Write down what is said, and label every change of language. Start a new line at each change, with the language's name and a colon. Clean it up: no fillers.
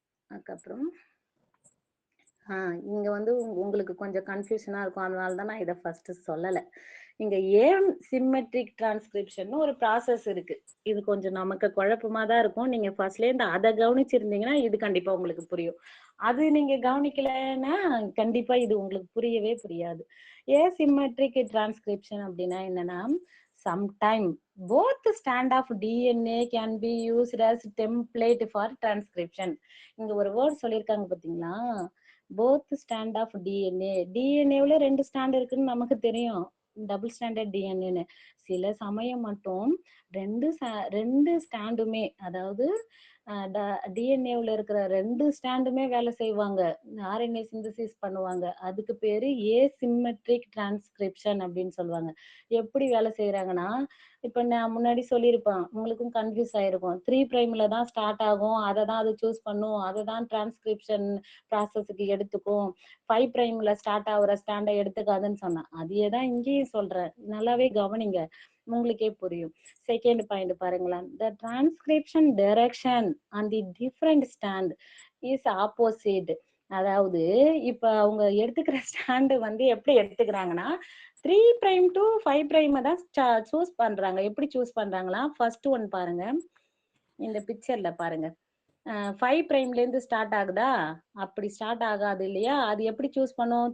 Tamil: அதுக்கப்புறம் இங்க வந்து உங்களுக்கு கொஞ்சம் கன்ஃபியூஷனா இருக்கும், அதனால தான் நான் இதை ஃபர்ஸ்ட் சொல்லலை. இங்க ஏன் சிம்மெட்ரிக் டிரான்ஸ்கிரிப்ஷன் ஒரு ப்ராசஸ் இருக்கு. இது கொஞ்சம் நமக்கு குழப்பமா தான் இருக்கும். நீங்க ஃபர்ஸ்ட்ல இருந்து அதை கவனிச்சிருந்தீங்கன்னா இது கண்டிப்பா உங்களுக்கு புரியும். அது நீங்க கவனிக்கலைன்னா கண்டிப்பா இது உங்களுக்கு புரியவே புரியாது. ஏசிமெட்ரிக் டிரான்ஸ்கிரிப்ஷன் அப்படின்னா என்னன்னா,
English: sometime both strand of DNA can be used as template for transcription.
Tamil: இங்க ஒரு வேர்ட் சொல்லியிருக்காங்க பாத்தீங்களா? போத் ஸ்டாண்ட் ஆஃப் டிஎன்ஏல 2 ஸ்டாண்ட் இருக்குன்னு நமக்கு தெரியும், டபுள் ஸ்டாண்டர்ட் டிஎன்ஏன்னு. சில சமயம் மட்டும் ரெண்டு ஸ்டாண்டுமே, அதாவது டிஎன்ஏல இருக்கிற 2 ஸ்டாண்டுமே வேலை செய்வாங்க, RNA சிந்தசிஸ் பண்ணுவாங்க. அதுக்கு பேரு ஏசிமெட்ரிக் டிரான்ஸ்கிரிப்ஷன் அப்படின்னு சொல்லுவாங்க. எப்படி வேலை செய்யறாங்கன்னா, இப்ப நான் முன்னாடி சொல்லியிருப்பேன், உங்களுக்கும் கன்ஃபியூஸ் ஆயிருக்கும். 3 பிரைம்ல தான் ஸ்டார்ட் ஆகும், அதை தான் அது சூஸ் பண்ணும், அதை தான் டிரான்ஸ்கிரிப்ஷன் ப்ராசஸுக்கு எடுத்துக்கும். 5 பிரைம்ல ஸ்டார்ட் ஆகுற ஸ்டாண்டை எடுத்துக்காதுன்னு சொன்னேன். அதையே தான் இங்கேயும் சொல்றேன், நல்லாவே கவனிங்க, உங்களுக்கே புரியும். செகண்ட் பாயிண்ட் பாருங்களேன்.
English: the transcription direction on the different stand is opposite.
Tamil: அதாவது இப்ப அவங்க எடுத்துக்கிற ஸ்டாண்டு வந்து எப்படி எடுத்துக்கிறாங்கன்னா 3 பிரைம் டு 5 பிரைம் தான் சூஸ் பண்றாங்க. எப்படி சூஸ் பண்றாங்களா? ஃபர்ஸ்ட் ஒன் பாருங்க, இந்த பிக்சர்ல பாருங்க. 5 பிரைம்ல இருந்து ஸ்டார்ட் ஆகுதா? அப்படி ஸ்டார்ட் ஆகாது இல்லையா? அது எப்படி சூஸ் பண்ணும்?